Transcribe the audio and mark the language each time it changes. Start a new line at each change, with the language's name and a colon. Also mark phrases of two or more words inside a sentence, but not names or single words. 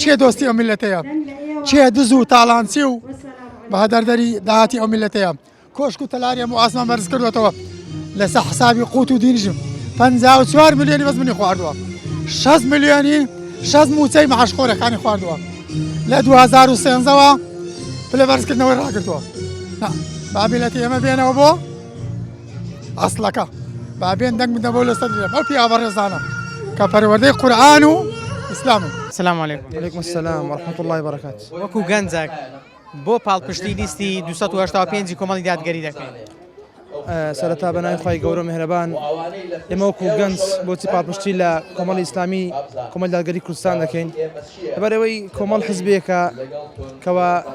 Central Kurdish: چێ دۆستی ئەو میلەتەیە چێ دز و تاڵانچی و بە هەدەردەری داهاتی ئەو میلەتەیە کۆشک و تەلاری هەموو ئاسمان بەرز کردوێتەوە لەسەر حسابی قوت و دینیژم 54 ملیۆنی بەس منی خواردووە 6 ملیۆنی 6 موچەی مەعاشخۆرەکانی خواردووە لە 2013ەوە پلەبەرزکردنەوەی ڕاگرتووە بابێتی ئێمە بێنەوە بۆ ئەسڵەکە بابێن دەنگ بدە بۆ لەسەر ئەو پیاوە ڕێزانە کە پەروەردەی قورئان و ئیسلامن.
Arabic: السلام علیکم. وعلیکم السلام ورحمة الله وبركاته.
Central Kurdish: وەکو گەنجێک بۆ پاڵپشتی لیستی 285 کۆمەڵی دادگەری دەکەین. سەرەتا بەناوی خی گەورە مهرەبان ئێمە وەکو گەنج بۆچی پاڵپشتی لە کۆمەڵی ئیسلامی کۆمەڵی دادگەری کوردستان دەکەین لەبەرەوەی کۆمەڵ حزبێکە کەوا